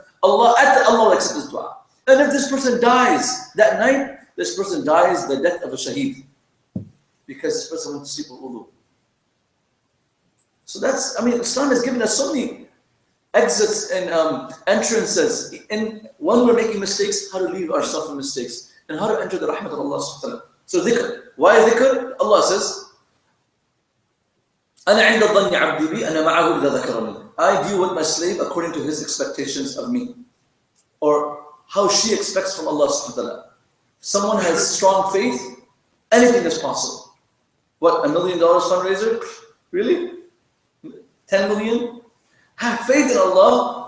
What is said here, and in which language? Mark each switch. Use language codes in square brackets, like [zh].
[en] Allah will accept this dua. And if this person dies that night, this person dies the death of a shaheed. Because this person went to sleep with wudu. So Islam has given us so many exits and entrances. And when we're making mistakes, how to leave ourselves from mistakes. And how to enter the rahmat of Allah subhanahu wa ta'ala. So dhikr. Why dhikr? Allah says, [ar] أَنَا عِنْدَ الظَّنِّ عَبْدِي بِي أَنَا مَعَهُ إِذَا ذَكَرَنِي. [en] I deal with my slave according to his expectations of me. Or how she expects from Allah subhanahu wa ta'ala. Someone has strong faith, anything is possible. What, $1 million fundraiser? Really? 10 million? Have faith in Allah.